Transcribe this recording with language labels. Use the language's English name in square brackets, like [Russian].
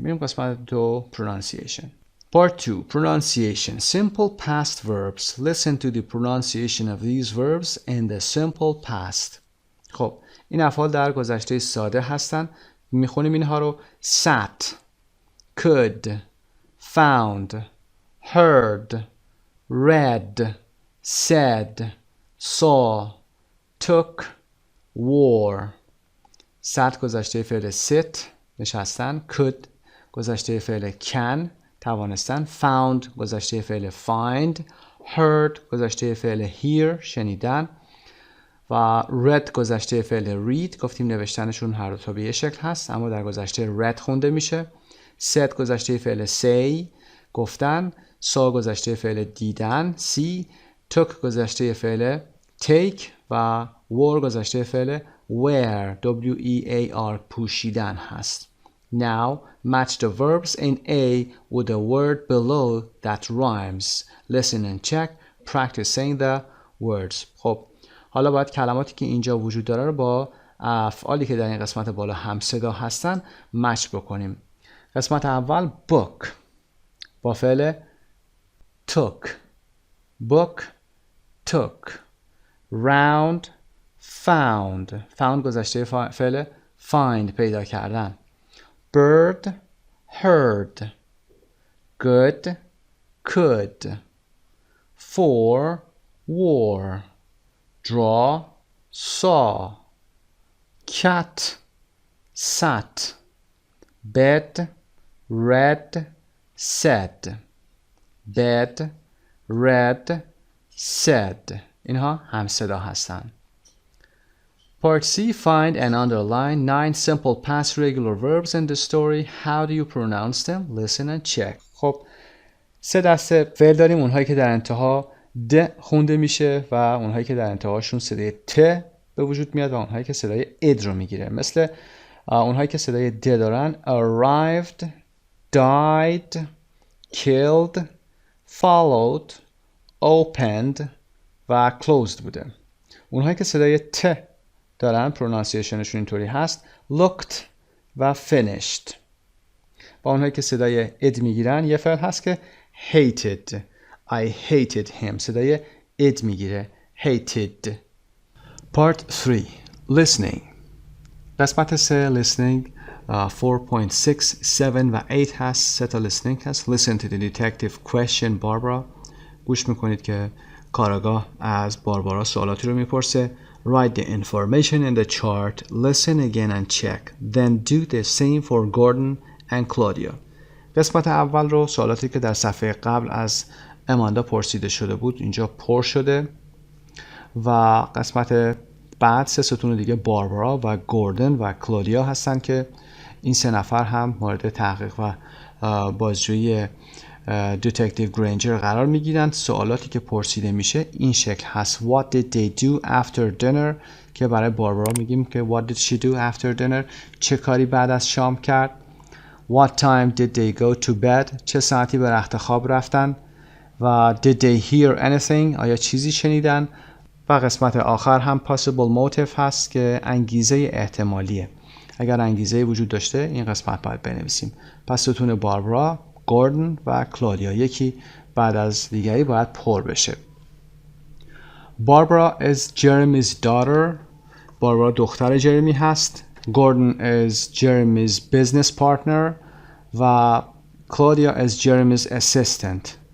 [Persian] میریم قسمت 2 pronunciation. [English] Part 2. Pronunciation. Simple past verbs. Listen to the pronunciation of these verbs in the simple past. [Persian] خب این افعال در گذشته ساده هستن. میخونیم اینها رو. [English] sat, could, found, heard, read, said, saw, took, wore. [Persian] sat گذشته فعل sit نشستن. could گذشته فعل can توانستن. found گذشته فعل find. heard گذشته فعل hear شنیدن. و read گذشته فعل read گفتیم نوشتنشون هر دو تا به یه شکل هست اما در گذشته read خونده میشه. said گذشته فعل say گفتن. saw گذشته فعل دیدن see. took گذشته فعل take و wore گذشته فعل wear wear پوشیدن هست. [English] Now match the verbs in A with a word below that rhymes. Listen and check. Practice saying the words. [Persian] خب حالا باید کلماتی که اینجا وجود داره رو با افعالی که در این قسمت بالا هم صدا هستن مچ بکنیم. قسمت اول book با فعل took. [English] book took. round found. [Persian] found گذشته فعل find پیدا کردن. [English] bird heard. good could. for wore. draw saw. cat sat. bed read said. bed read said. [Persian] اینها هم صدا هستند. [English] Part C. Find and underline 9 simple past regular verbs in the story. How do you pronounce them? Listen and check. [Persian] خب 3 دسته فعل داریم. اونهایی که در انتها د خونده میشه و اونهایی که در انتهاشون صدای ت به وجود میاد و اونهایی که صدای اد رو میگیره. مثل اونهایی که صدای د دارن arrived, died, killed, followed, opened و closed بوده. اونهایی که صدای ت دارن پرونانسیشنشون اینطوری هست looked و finished. با اونهایی که صدای اد میگیرن یه فعل هست که hated. [English] I hated him. [Persian] صدای اد میگیره hated. [English] Part 3. Listening. [Persian] قسمت 3 listening 4.6, 7 و 8 هست. 3 تا listening هست. [English] Listen to the detective question Barbara. [Persian] گوش میکنید که کاراگاه از باربارا سوالاتی رو میپرسه. [English] Write the information in the chart. Listen again and check. Then do the same for Gordon and Claudia. [Persian] قسمت اول رو سوالاتی که در صفحه قبل از اماندا پرسیده شده بود اینجا پر شده و قسمت بعد 3 ستون دیگه باربارا و گوردن و کلودیا هستن که این 3 نفر هم مورد تحقیق و بازجویی دتکتیو گرینجر قرار میگیرن. سوالاتی که پرسیده میشه این شکل هست: [English] What did they do after dinner؟ [Persian] که برای باربارا میگیم که [English] What did she do after dinner؟ [Persian] چه کاری بعد از شام کرد. [English] What time did they go to bed؟ [Persian] چه ساعتی به رخت خواب رفتن. و [English] did they hear anything؟ [Persian] آیا چیزی شنیدن. و قسمت آخر هم possible motive هست که انگیزه احتمالیه. اگر انگیزه وجود داشته این قسمت باید بنویسیم. پس ستون باربارا، گوردن و کلودیا یکی بعد از دیگری باید پر بشه. [English] Barbara is Jeremy's daughter. [Persian] باربارا دختر جرمی هست. [English] Gordon is Jeremy's business partner و Claudia is Jeremy's assistant.